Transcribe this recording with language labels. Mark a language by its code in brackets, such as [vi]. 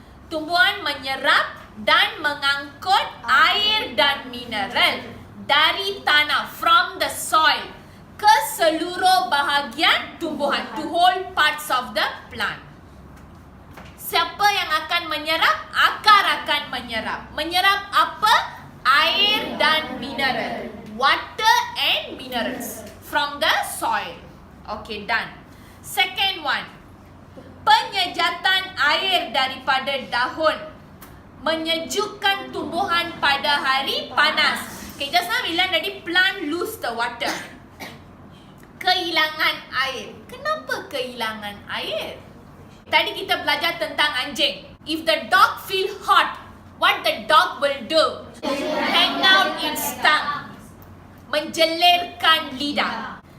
[ms] Tumbuhan menyerap dan mengangkut air dan mineral dari tanah, [en] from the soil, [ms] ke seluruh bahagian tumbuhan, [en] to whole parts of the plant. [ms] Siapa yang akan menyerap? Akar akan menyerap. Menyerap apa? Air dan mineral. [en] Water and minerals from the soil. Okay, done. Second one. [ms] Penyejatan air daripada daun menyejukkan tumbuhan pada hari panas. [en] Okay, just now we learned already, plant lose the water. [ms] Kehilangan air. Kenapa kehilangan air? Tadi kita belajar tentang anjing. [en] If the dog feel hot, what the dog will do? Hang out its tongue. [ms] Menjelirkan lidah.